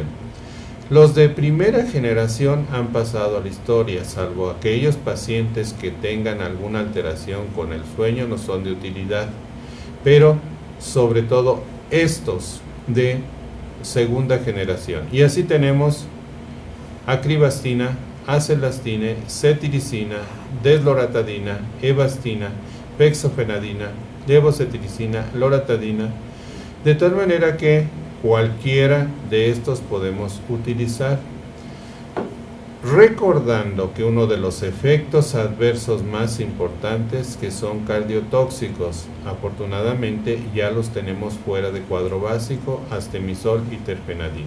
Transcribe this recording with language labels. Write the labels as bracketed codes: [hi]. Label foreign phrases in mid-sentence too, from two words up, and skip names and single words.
[es] Los de primera generación han pasado a la historia, salvo aquellos pacientes que tengan alguna alteración con el sueño, no son de utilidad, pero sobre todo estos de segunda generación. Y así tenemos acribastina, acelastine, cetiricina, desloratadina, evastina, fexofenadina, levocetiricina, loratadina, de tal manera que cualquiera de estos podemos utilizar, recordando que uno de los efectos adversos más importantes, que son cardiotóxicos, afortunadamente ya los tenemos fuera de cuadro básico, astemisol y terfenadina.